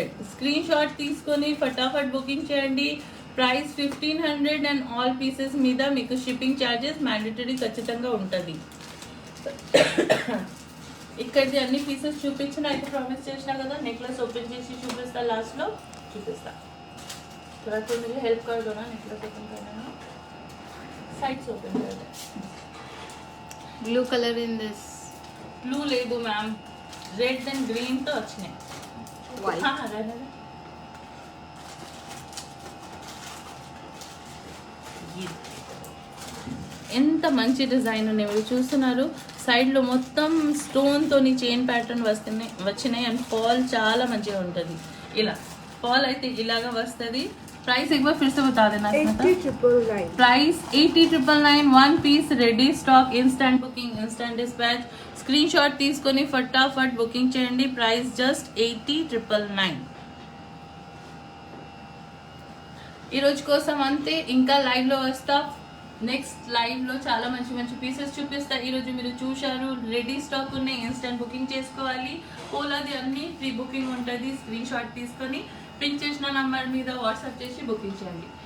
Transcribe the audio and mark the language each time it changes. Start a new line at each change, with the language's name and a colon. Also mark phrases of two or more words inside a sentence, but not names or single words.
English: screen shot
Telugu: తీసుకొని ఫటాఫట్ బుకింగ్ చేయండి.
English: price 1500 and all pieces
Telugu: మీద మీకు
English: shipping charges mandatory
Telugu: ఖచ్చితంగా ఉంటుంది. ఇక్కడిది అన్ని పీసెస్ చూపించిన అయితే ప్రామిస్ చేసినా కదా,
English: necklace open
Telugu: చేసి చూపిస్తా, లాస్ట్లో చూపిస్తా.
Hindi: थोड़ा तो मुझे हेल्प कर दो ना,
English: necklace open
Hindi: करने में.
English: sides open
Hindi: कर दे.
English: Blue color in this.
Hindi: ब्लू ले दो मैम,
English: red and green
Hindi: तो अच्छे हैं. White. हाँ रहने दे.
Telugu: ఎంత మంచి డిజైన్ ఉన్నాయి మీరు చూస్తున్నారు. సైడ్ లో మొత్తం స్టోన్ తోని
English: chain pattern
Telugu: వచ్చినాయి అండ్ ఫాల్ చాలా మంచిగా ఉంటుంది. ఇలా ఫాల్ అయితే ఇలాగా వస్తుంది.
Hindi: प्राइस एक बार फिर से बता देना. 80,999.
English: price 80,999. 1 piece ready stock. instant booking, instant dispatch. screen shot
Telugu: తీసుకొని फटाफट बुकिंग చేయండి.
English: price just
Telugu: 80,999. ఈ రోజు కోసం అంతే. ఇంకా లైవ్ లో వస్తా.
English: next live
Telugu: లో చాలా మంచి మంచి పీసెస్ చూపిస్తా. ఈ రోజు మీరు చూశారు
English: ready stock
Telugu: ఉన్నాయి,
English: instant booking
Telugu: చేసుకోవాలి. పోలాది అన్ని
English: pre booking
Telugu: ఉంటుంది.
English: screen shot
Telugu: తీసుకొని పిన్ చేసిన నంబర్ మీద వాట్సాప్ చేసి బుకింగ్ చేయండి.